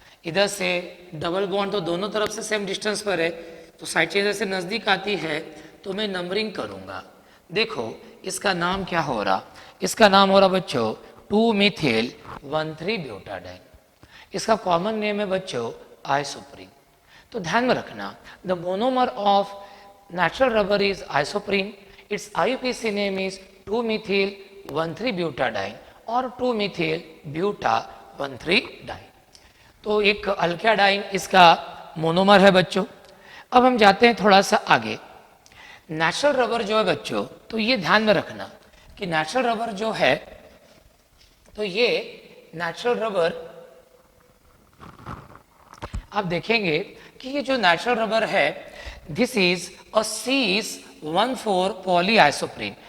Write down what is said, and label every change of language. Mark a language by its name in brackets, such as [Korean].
[Hindi] इधर से double bond तो दोनों तरफ से सेम डिस्टेंस पर है, तो साइड चेंज से नजदीक आती है तो मैं नंबरिंग करूंगा। देखो इसका नाम क्या हो रहा? इसका नाम हो रहा बच्चों 2-methyl 1,3-ब्यूटाडाइन। इसका कॉमन नेम है बच्चों आइसोप्रीन। तो ध्यान में रखना, [English] The monomer of natural rubber is isoprene. Its IUPAC name is 2-methyl 1,3-butadiene और 2-methyl buta 1,3-डाइन। [Hindi] तो एक अल्काडाइन इसका मोनोमर है बच्चों। अब हम जाते हैं थोड़ा सा आगे। नेचुरल रबर जो है बच्चों, तो ये ध्यान में रखना कि नेचुरल रबर जो है, तो ये नेचुरल रबर आप देखेंगे कि ये जो नेचुरल रबर है [English] This is a cis-1,4 polyisoprene.